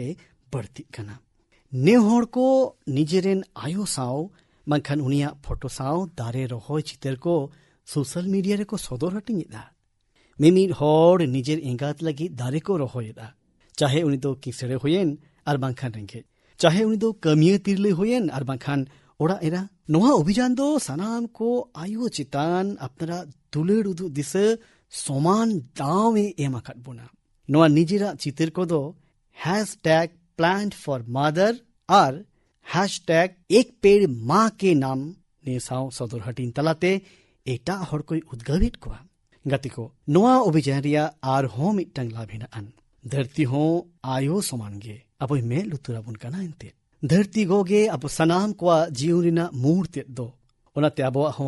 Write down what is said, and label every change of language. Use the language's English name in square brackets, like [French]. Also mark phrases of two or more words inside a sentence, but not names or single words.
[Santali] ᱵᱟᱹᱲᱛᱤᱜ ᱠᱟᱱᱟ᱾ ᱱᱮ ᱦᱚᱲ ko ᱱᱤᱡᱮᱨᱮᱱ ᱟᱭᱳ ᱥᱟᱶ ᱵᱟᱝᱠᱷᱟᱱ ᱩᱱᱤᱭᱟᱜ ᱯᱷᱳᱴᱳ ᱥᱟᱶ ᱫᱟᱨᱮ ᱨᱚᱦᱚᱭ ᱪᱤᱛᱟᱹᱨ ko [English] social media [Santali] ᱨᱮᱠᱚ ᱥᱚᱫᱚᱨ ᱦᱟᱹᱴᱤᱧᱮᱫᱟ᱾ ᱢᱤᱢᱤᱫ ᱦᱚᱲ ᱱᱤᱡᱮᱨ ᱮᱸᱜᱟᱛ ᱞᱟᱹᱜᱤᱫ ᱫᱟᱨᱮ ᱠᱚ ᱨᱚᱦᱚᱭᱮᱫᱟ, ᱪᱟᱦᱮ ᱩᱱᱤ ᱫᱚ ᱠᱤᱥᱟᱹᱬ ᱦᱩᱭᱮᱱ ᱟᱨ ᱵᱟᱝᱠᱷᱟᱱ ᱨᱮᱸᱜᱮᱡ, ᱪᱟᱦᱮ ᱩᱱᱤ ᱫᱚ ᱠᱟᱹᱢᱤᱭᱟᱹ ᱛᱤᱨᱞᱟᱹ ᱦᱩᱭᱮᱱ ᱟᱨ ᱵᱟᱝᱠᱷᱟᱱ ᱚᱲᱟᱜ ᱮᱨᱟ᱾ ᱱᱚᱣᱟ ᱚᱵᱷᱤᱡᱟᱱ ᱫᱚ ᱥᱟᱱᱟᱢ ᱠᱚ ᱟᱭᱳ ᱪᱮᱛᱟᱱ ᱟᱯᱱᱟᱨᱟᱜ ᱫᱩᱞᱟᱹᱲ ᱩᱫᱩᱜ ᱫᱤᱥᱟᱹ ᱥᱚᱢᱟᱱ ᱫᱟᱣ ᱮ ᱮᱢ ᱟᱠᱟᱫ ᱵᱚᱱᱟ᱾ ᱱᱚᱣᱟ ᱱᱤᱡᱮᱨᱟᱜ ᱪᱤᱛᱟᱹᱨ ᱠᱚᱫᱚ #plant4mother ᱟᱨ #ek ped ma ke nam ᱱᱤᱭᱟᱹ ᱥᱟᱶ ᱥᱚᱫᱚᱨ ᱦᱟᱹᱴᱤᱧ ᱛᱟᱞᱟᱛᱮ ᱮᱴᱟᱜ ᱦᱚᱲ ᱠᱚᱭ ᱩᱫᱽᱜᱟᱹᱣᱮᱫ ᱠᱚᱣᱟ᱾ ᱜᱟᱛᱮ ᱠᱚ, ᱱᱚᱣᱟ ᱚᱵᱷᱤᱡᱟᱱ ᱨᱮᱭᱟᱜ ᱟᱨᱦᱚᱸ ᱢᱤᱫᱴᱟᱝ ᱞᱟᱵᱷ ᱦᱮᱱᱟᱜᱼᱟ᱾ ᱫᱷᱟᱹᱨᱛᱤ ᱦᱚᱸ ᱟᱭᱳ ᱥᱚᱢᱟᱱ ᱜᱮ ᱟᱵᱚᱭ ᱢᱮᱫ ᱞᱩᱛᱩᱨᱟᱵᱚᱱ ᱠᱟᱱᱟ ᱮᱱᱛᱮᱫ᱾ ᱫᱷᱟᱹᱨᱛᱤ ᱜᱚᱜᱮ ᱟᱵᱚ ᱥᱟᱱᱟᱢ ᱠᱚᱣᱟᱜ ᱡᱤᱭᱚᱱ ᱨᱮᱱᱟᱜ ᱢᱩᱲ ᱛᱮᱫ ᱫᱚ᱾ ᱚᱱᱟᱛᱮ ᱟᱵᱚᱣᱟᱜ ᱦᱚᱸ